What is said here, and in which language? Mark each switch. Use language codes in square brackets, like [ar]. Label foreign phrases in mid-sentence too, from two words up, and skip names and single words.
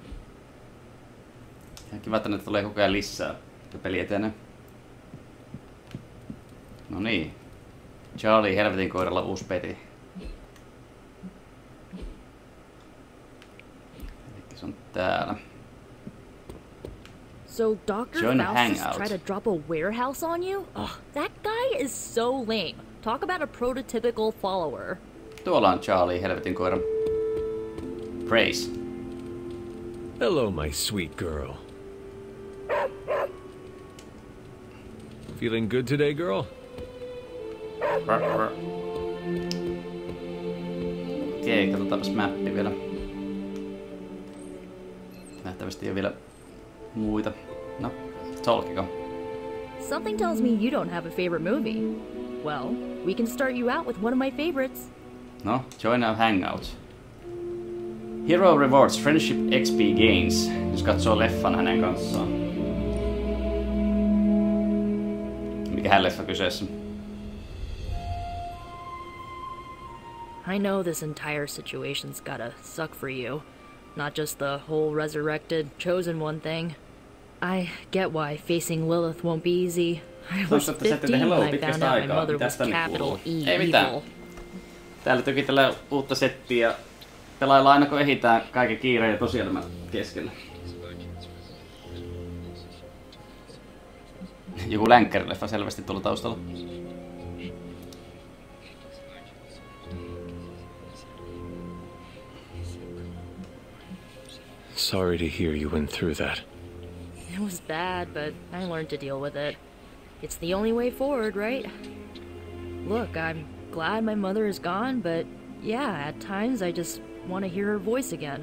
[fi] Ihan kiva, että ne tulee koko ajan lisää. Ja peli etenee. No niin. Charlie helvetin koiralla uusi peti. Elikkä se on täällä. [en] So Dr. Faustus tried to drop a warehouse on you? Ugh, that guy is so lame. Talk about a prototypical follower. [fi] Tuolla on Charlie, helvetin koira. [en] Praise. Hello, my sweet girl. Feeling good today, girl? [fi] Okei, katsotaanpas mappi vielä. Nähtävästi ei ole vielä muita. No, talkiko. [en] Something tells me you don't have a favorite movie. Well, we can start you out with one of my favorites. No, join our hangout. Hero rewards friendship XP gains, [fi] jos katsoo leffan hänen kanssaan. Mikähän leffa kyseessä? [en] I know this entire situation's gotta suck for you. Not just the whole resurrected, chosen one thing. I get why facing Lilith won't be easy. I was 15 when I found out my mother was capital E evil. [fi] Täällä tykitellään uutta settiä. Pelaillaan aina kun ehitään kaiken kiireen ja tosielämän keskellä. Joku länkkärileffa selvästi tuolla taustalla. [en] Sorry to hear you went through that. It was bad, but I learned to deal with it. It's the only way forward, right? Look, I'm glad my mother is gone, but yeah, at times I just want to hear her voice again.